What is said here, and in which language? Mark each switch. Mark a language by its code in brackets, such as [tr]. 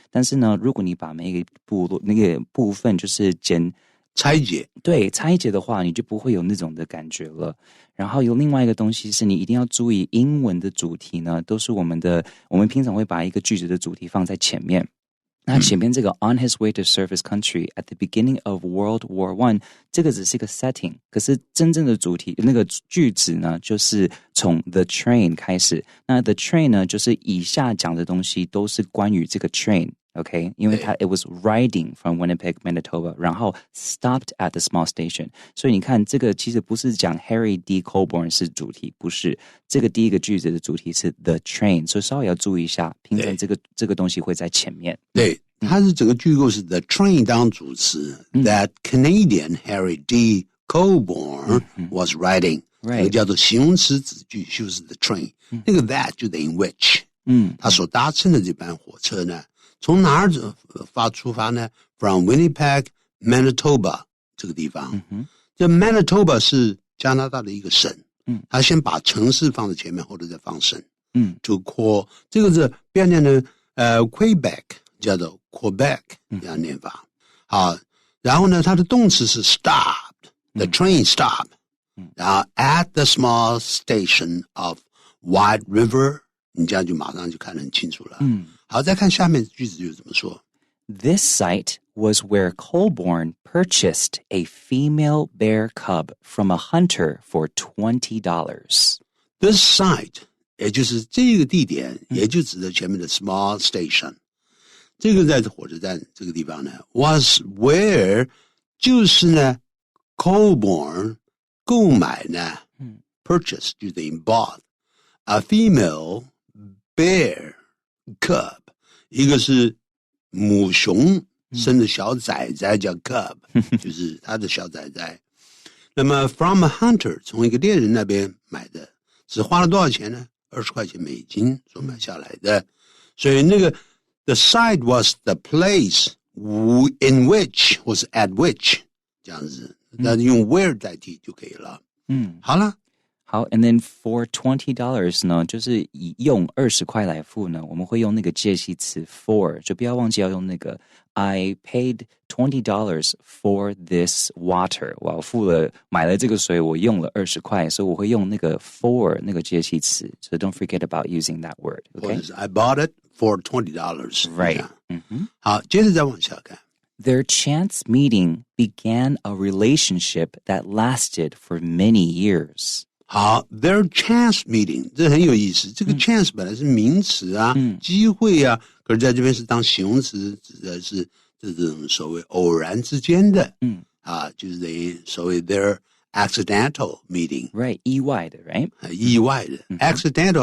[zh] 但是呢，如果你把每一个那个部分就是拆解，对，拆解的话，你就不会有那种的感觉了。然后有另外一个东西是你一定要注意，英文的主题呢，都是我们平常会把一个句子的主题放在前面。那前面这个 on his way to serve his country at the beginning of World War I，这个只是一个 setting， 可是真正的主题那个句子呢，就是从 the train 开始。那 the train 呢，就是以下讲的东西都是关于这个 train。Okay， 因为它 it was riding from Winnipeg, Manitoba，然后 stopped at the small station。所以你看，这个其实不是讲 Harry D. Colborne 是主题，不是。这个第一个句子的主题是 the train， 所以稍微要注意一下，平常这个东西会在前面。对，它是整个句构是 the train 当主词， that Canadian Harry D. Colborne was riding，那个叫做形容词子句，就是 the train，那个 that 就等于 which，他所搭乘的这班火车呢。从哪儿出发呢 ？ From Winnipeg, Manitoba 这个地方。这 Manitoba 是加拿大的一个省。他先把城市放在前面，后头再放省。就 call 这个字不要念的Quebec 叫做 Quebec 这样念法。好，然后呢，它的动词是 stopped， the train stopped，然后 at the small station of White River，你这样就马上就看得很清楚了。好，再看下面的句子就怎么说。 [en] This site was where Colborne purchased a female bear cub from a hunter for $20. [zh] This site 也就是这个地点，也就指的前面的 small station。这个在火车站这个地方呢 ， was where 就是呢 Colborne 购买呢，purchase 就等于 bought a female bear cub，一个是母熊生的小崽崽叫 cub， 就是他的小崽崽。那么 from a hunter 从一个猎人那边买的，只花了多少钱呢？20块钱美金所买下来的。所以那个 the site was the place in which 或是 at which 这样子，那用 where 代替就可以了。好了。好 ， and then for $20 呢，就是以用20块来付呢，我们会用那个介系词 for， 就不要忘记要用那个 I paid $20 for this water。我买了这个水，我用了20块，所以我会用那个 for 那个介系词。 [en] So don't forget about using that word. Okay? I bought it for $20. Right. [zh] 好，接着再往下看。 [en] Their chance meeting began a relationship that lasted for many years. [zh] 好 ， their chance meeting 这很有意思。这个 chance 本来是名词啊，机会啊，可是在这边是当形容词，指的是这种所谓偶然之间的，就是等于所谓 their accidental meeting， [en] right？意外的，right？ [zh] 意外的 accidental。